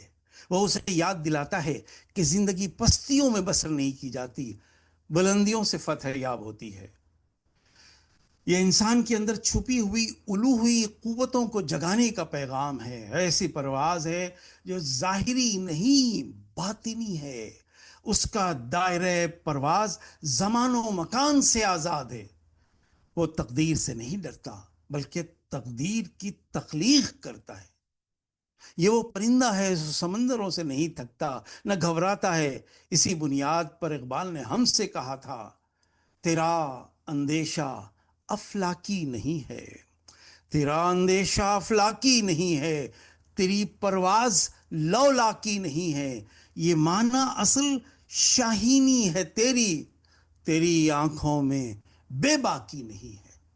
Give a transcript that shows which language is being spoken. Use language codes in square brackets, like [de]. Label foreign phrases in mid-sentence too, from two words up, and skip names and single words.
[ur] وہ اسے یاد دلاتا ہے کہ زندگی پستیوں میں بسر نہیں کی جاتی، بلندیوں سے فتح یاب ہوتی ہے۔ یہ انسان کے اندر چھپی ہوئی الوہی قوتوں کو جگانے کا پیغام ہے۔ ایسی پرواز ہے جو ظاہری نہیں باطنی ہے۔ اس کا دائرہ پرواز زمان و مکان سے آزاد ہے۔ وہ تقدیر سے نہیں ڈرتا بلکہ تقدیر کی تخلیق کرتا ہے۔ یہ وہ پرندہ ہے جو سمندروں سے نہیں تھکتا، نہ گھبراتا ہے۔ اسی بنیاد پر اقبال نے ہم سے کہا تھا، تیرا اندیشہ افلاکی نہیں ہے، تیرا اندیشہ افلاکی نہیں ہے، تیری پرواز لولاکی نہیں ہے، یہ معنی اصل شاہینی ہے تیری، تیری آنکھوں میں بے باکی نہیں ہے۔